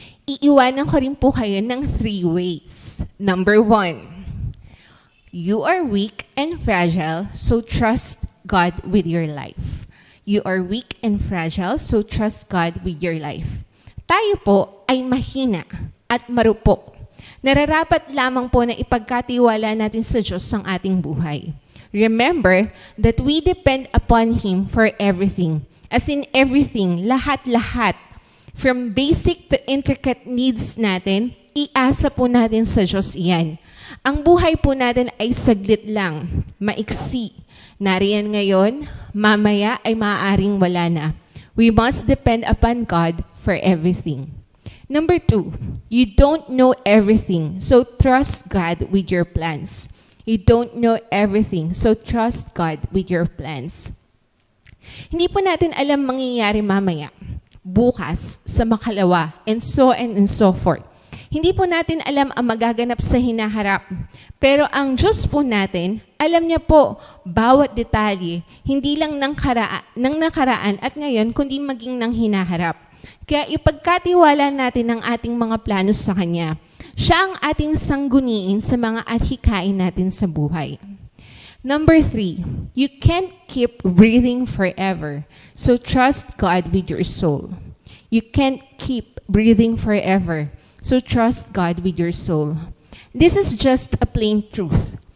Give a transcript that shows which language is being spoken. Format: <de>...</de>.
<tl>Iiwanan ko rin po kayo ng 3 ways.</tl> <en>Number 1, you are weak and fragile, so trust God with your life. You are weak and fragile, so trust God with your life.</en> <tl>Tayo po ay mahina at marupok. Nararapat lamang po na ipagkatiwala natin sa Diyos ang ating buhay.</tl> <en>Remember that we depend upon Him for everything. As in everything,</en> <tl>lahat-lahat.</tl> <en>From basic to intricate needs</en> <tl>natin, iasa po natin sa Diyos iyan. Ang buhay po natin ay saglit lang, maiksi. Nariyan ngayon, mamaya ay maaaring wala na.</tl> <en>We must depend upon God for everything. Number 2, you don't know everything, so trust God with your plans. You don't know everything, so trust God with your plans.</en> <tl>Hindi po natin alam mangyayari mamaya, bukas, sa makalawa,</tl> <en>and so forth.</en> <tl>Hindi po natin alam ang magaganap sa hinaharap. Pero ang Diyos po natin, alam niya po bawat detalye, hindi lang ng nakaraan at ngayon, kundi maging ng hinaharap. Kaya ipagkatiwala natin ang ating mga plano sa Kanya. Siya ang ating sangguniin sa mga adhikain natin sa buhay.</tl> <en>Number 3, you can't keep breathing forever, so trust God with your soul. You can't keep breathing forever, so trust God with your soul. This is just a plain truth.</en>